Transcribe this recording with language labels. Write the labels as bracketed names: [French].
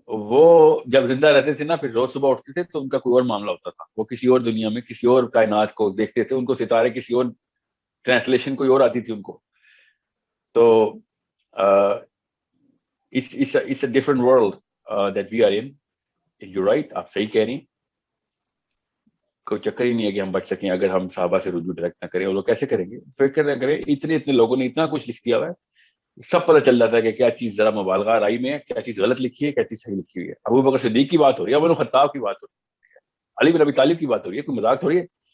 [Urdu] وہ جب زندہ رہتے تھے نا, پھر روز صبح اٹھتے تھے تو ان کا کوئی اور معاملہ ہوتا تھا, وہ کسی اور دنیا میں کسی اور کائنات کو دیکھتے تھے, ان کو ستارے کسی اور ٹرانسلیشن کوئی اور آتی تھی ان کو. [English] تو it's a different world that we are in. You're right, [Urdu] آپ صحیح کہہ رہی ہیں. کوئی چکر ہی نہیں ہے کہ ہم بچ سکیں اگر ہم صحابہ سے رجوع ڈائریکٹ نہ کریں. اور لوگ کیسے کریں گے, فکر نہ کریں, اتنے لوگوں نے اتنا کچھ لکھ دیا ہوا ہے, سب پتہ چل جاتا ہے کہ کیا چیز ذرا مبالغہ رائی میں ہے, کیا چیز غلط لکھی ہے, کیا چیز صحیح لکھی ہوئی ہے. ابو بکر صدیق کی بات ہو رہی ہے, عمر بن خطاب کی بات ہو رہی ہے, علی بن ابی طالب کی بات ہو رہی ہے, کوئی مذاق تھوڑی ہے.